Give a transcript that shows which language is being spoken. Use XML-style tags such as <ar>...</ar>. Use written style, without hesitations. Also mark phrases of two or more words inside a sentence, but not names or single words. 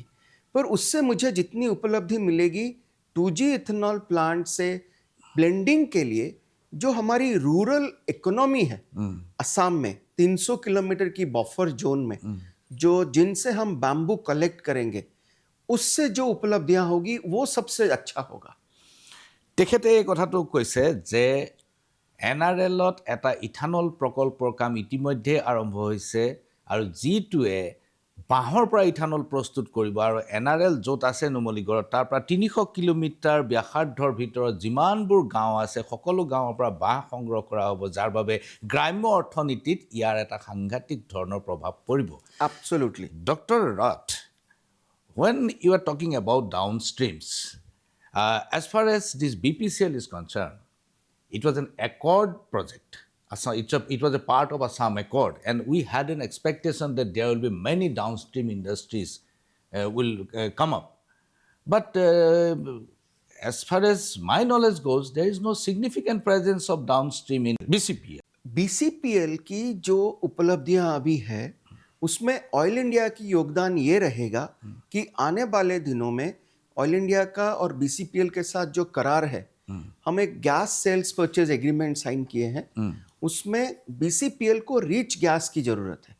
<hi>पर उससे मुझे जितनी उपलब्धि मिलेगी</hi> <en>2G ethanol plant</en> <hi>से ब्लेंडिंग के लिए, जो हमारी</hi> <en>rural economy</en> <hi>है असम में 300 किलोमीटर की</hi> <en>buffer zone</en> <hi>में, जो जिनसे हम बैम्बू कलेक्ट करेंगे, उससे जो उपलब्धियां होगी वो सबसे अच्छा होगा।</hi> <as>তেখেতে এই কথাটো কৈছে যে NRLত এটা ইথানল প্ৰকল্পৰ কাম ইতিমধ্যে আৰম্ভ হৈছে আৰু যিটোৱে বাঁহৰ পৰা ইথানল প্ৰস্তুত কৰিব আৰু NRL য'ত আছে নুমলীগড়ত তাৰ পৰা 300 কিলোমিটাৰ ব্যাসাৰ্ধৰ ভিতৰত যিমানবোৰ গাঁও আছে সকলো গাঁৱৰ পৰা বাঁহ সংগ্ৰহ কৰা হ'ব, যাৰ বাবে গ্ৰাম্য অৰ্থনীতিত ইয়াৰ এটা সাংঘাতিক ধৰণৰ প্ৰভাৱ পৰিব।</as> <en>Absolutely. Dr. Roth, when you are talking about downstreams, as far as this BPCL is concerned, it was an Accord project. It was a part of Assam Accord, and we had an expectation that there will be many downstream industries will come up. But as far as my knowledge goes, there is no significant presence of downstream in BCPL.</en> <hi>BCPL की जो उपलब्धियां अभी है, उसमें ऑयल इंडिया की योगदान ये रहेगा कि आने वाले दिनों में ऑयल इंडिया का और BCPL के साथ जो करार है, हम एक</hi> <en>gas sales purchase agreement sign</en> <hi>किए हैं, उसमें BCPL को</hi> <en>rich gas</en> <hi>की जरूरत है।</hi>